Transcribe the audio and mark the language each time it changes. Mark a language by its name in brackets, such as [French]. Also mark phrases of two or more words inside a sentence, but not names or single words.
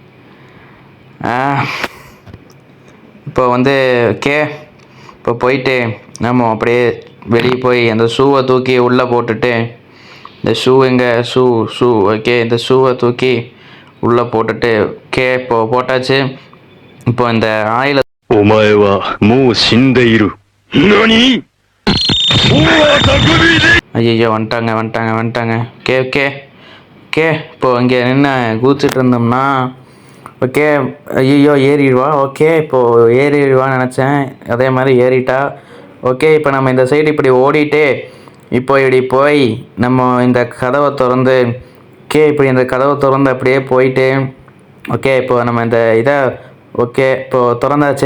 [Tamil] இப்போ வந்து ஓகே, இப்போ போயிட்டு நம்ம அப்படியே வெளியே போய் அந்த ஷூவை தூக்கி உள்ளே போட்டுட்டு, இந்த ஷூ எங்கே ஷூ ஓகே, இந்த ஷூவை தூக்கி உள்ளே போட்டுட்டு. ஓகே, இப்போ போட்டாச்சு. இப்போ இந்த ஆயில [Japanese] お前はもう死んでいる。何？ [Tamil] ஐயோ வந்துட்டாங்க. ஓகே இப்போ இங்கே என்ன கூச்சிட்டு இருந்தோம்னா ஓகே ஐயோ ஏறிடுவா. ஓகே இப்போது ஏறிடுவான்னு நினச்சேன், அதே மாதிரி ஏறிட்டா. ஓகே இப்போ நம்ம இந்த சைடு இப்படி ஓடிட்டு இப்போ இப்படி போய் நம்ம இந்த கதவை திறந்து இப்படி இந்த கதவை திறந்து அப்படியே போயிட்டு ஓகே இப்போ நம்ம இந்த இதை ஓகே இப்போது திறந்தாச்சு.